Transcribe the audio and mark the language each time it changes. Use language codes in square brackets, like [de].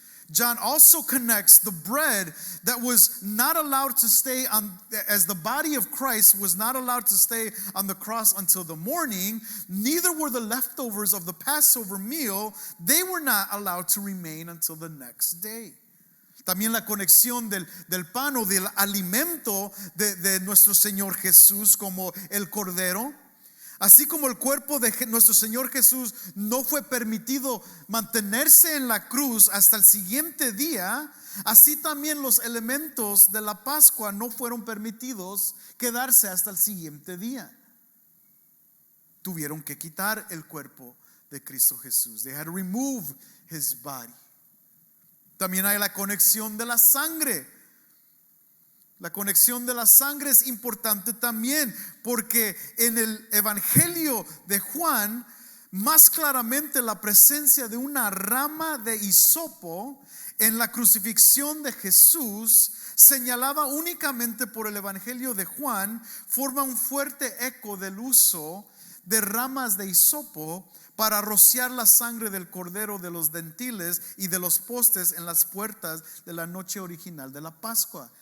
[en] John also connects the bread that was not allowed to stay on, as the body of Christ was not allowed to stay on the cross until the morning, neither were the leftovers of the Passover meal, they were not allowed to remain until the next day. [es] También la conexión del pan o del alimento de nuestro Señor Jesús como el Cordero. Así como el cuerpo de nuestro Señor Jesús no fue permitido mantenerse en la cruz hasta el siguiente día, así también los elementos de la Pascua no fueron permitidos quedarse hasta el siguiente día. Tuvieron que quitar el cuerpo de Cristo Jesús. [en] They had to remove His body. [es] También hay la conexión de la sangre. La conexión de la sangre es importante también porque en el Evangelio de Juan más claramente la presencia de una rama de hisopo en la crucifixión de Jesús, señalada únicamente por el Evangelio de Juan, forma un fuerte eco del uso de ramas de hisopo para rociar la sangre del cordero de los dentiles y de los postes en las puertas de la noche original de la Pascua.